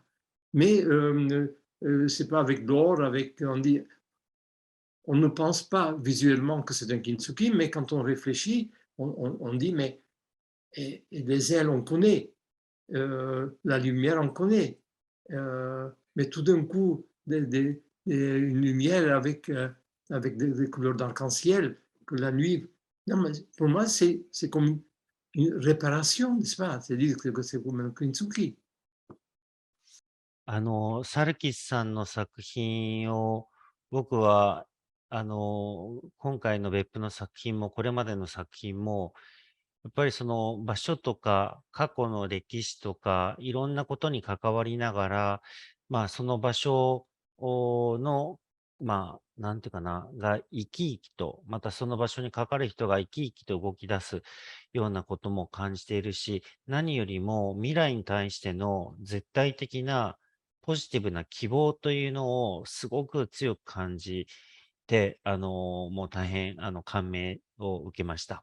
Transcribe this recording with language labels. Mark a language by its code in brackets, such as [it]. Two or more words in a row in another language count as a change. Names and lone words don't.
[fr] Mais c'est pas avec l'or, avec, on ne pense pas visuellement que c'est un kintsugi, mais quand on réfléchit, on dit, mais et les ailes, on connaît, la lumière, on connaît, mais tout d'un coup, une lumière avec des couleurs d'arc-en-ciel, que la nuit, non, mais pour moi, c'est comme une réparation, n'est-ce pas? C'est-à-dire que c'est comme un kintsugi. [ja] サルキスさんの作品を、僕は、今回の別府の作品も、これまでの作品も、やっぱりその場所とか、過去の歴史とか、いろんなことに関わりながら、その場所の、なんていうかな、が生き生きと、またその場所にかかる人が生き生きと動き出すようなことも感じているし、何よりも未来に対しての絶対的なポジティブな希望というのをすごく強く感じて、もう大変、感銘を受けました。